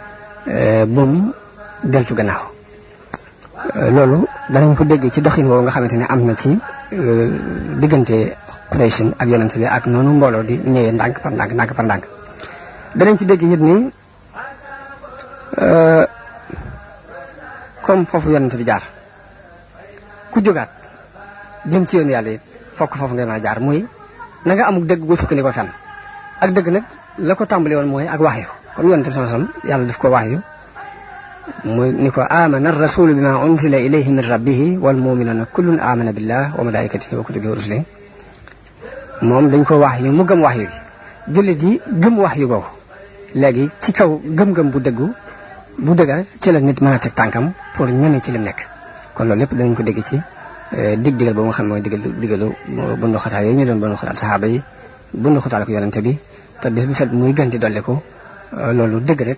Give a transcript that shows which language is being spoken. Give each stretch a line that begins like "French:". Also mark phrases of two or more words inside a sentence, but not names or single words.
Wolof: bum deltu gannaaw loolu danañ ko dégg ci doxin woowu nga xamante ne am na ci diggante Quraysh ak yonent bi ak noonu mbooloo di ñëwee ndànk par ndànk danañ ci dégg it ni comme foofu yonent bi jaar ku jógaat jëm ci yoon yàlla it fokk foofu ngay mën a jaar muy na nga amul dëgg gu sukkandiku fenn ak dëgg nag la ko tàmbali woon mooy ak waxyu comme yonent bi sallallahu
Arabic: عليه وسلم
Wolof: yàlla daf ko waxyu muy ni ko
Arabic: آمن الرسول بما أنزل إليه من ربه والمؤمنون كل آمن بالله وملائكته وكتبه ورسله
Wolof: moom dañ ko waxyu mu gëm waxyu gi jullit yi gëm waxyu googu léegi ci kaw gëm-gëm bu dëggal ci la nit mën a teg tànkam pour ñeme ci li nekk kon loolu lépp danañ ko dégg ci digal boobu nga xam mooy digalu bundu xataal yooyu ñu doon bundu xataal saxaaba yi bundu xataal ko yonente bi te bis bu set muy gën di dolli ko loolu dëgg rek